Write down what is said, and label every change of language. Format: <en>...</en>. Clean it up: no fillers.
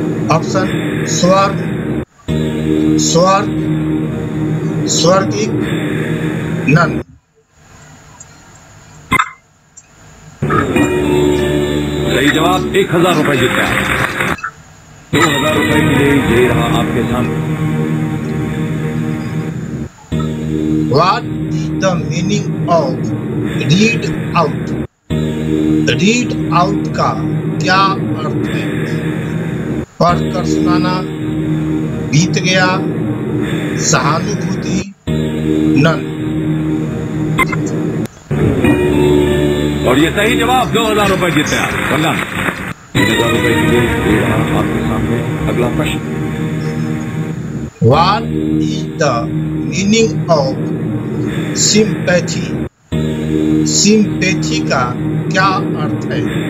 <hi>Option स्वर्ग, स्वर्ग, स्वर्गिक, none. सही जवाब, 1,000 रुपए जीत गया। 2,000 रुपए के लिए ये रहा आपके सामने।</hi> <en>What is the meaning of read out?</en> <hi>Read out का क्या अर्थ है? पढ़कर सुनाना, बीत गया, सहानुभूति, नन। और ये सही जवाब, 2,000 रुपए जीत गया गंगा। 3,000 रुपए के लिए ये रहा आपके सामने अगला प्रश्न।</hi> <en>What is the meaning of sympathy?</en> <hi>Sympathy का क्या अर्थ है?</hi>